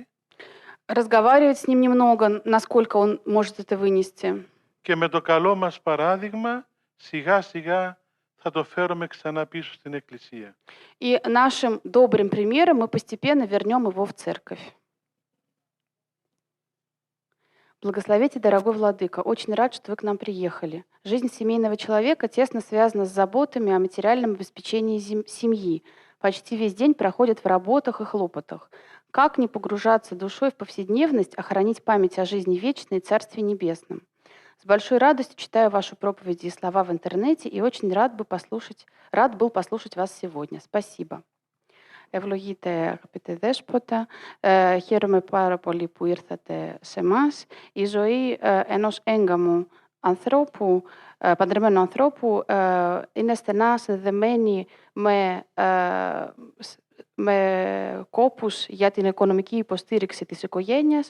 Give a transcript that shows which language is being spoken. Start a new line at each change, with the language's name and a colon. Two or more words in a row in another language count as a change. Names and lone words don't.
Russian: разговаривать с ним немного, насколько он может это вынести.
Greek: και με το καλό μας παράδειγμα σιγά σιγά θα το φέρουμε ξανά πίσω στην Εκκλησία.
Russian: И нашим добрым примером мы постепенно вернем его в церковь. Благословите, дорогой владыка, очень рад, что вы к нам приехали. Жизнь семейного человека тесно связана с заботами о материальном обеспечении семьи. Почти весь день проходит в работах и хлопотах. Как не погружаться душой в повседневность, а хранить память о жизни вечной и Царстве Небесном? С большой радостью читаю ваши проповеди и слова в интернете и очень рад был послушать вас сегодня. Спасибо.
Greek: Ευλογείτε αγαπητέ Δέσποτα, χαίρομαι πάρα πολύ που ήρθατε σε εμάς. Η ζωή ενός έγκαμου ανθρώπου, παντρεμένου ανθρώπου, είναι στενά συνδεδεμένη με κόπους για την οικονομική υποστήριξη της οικογένειας.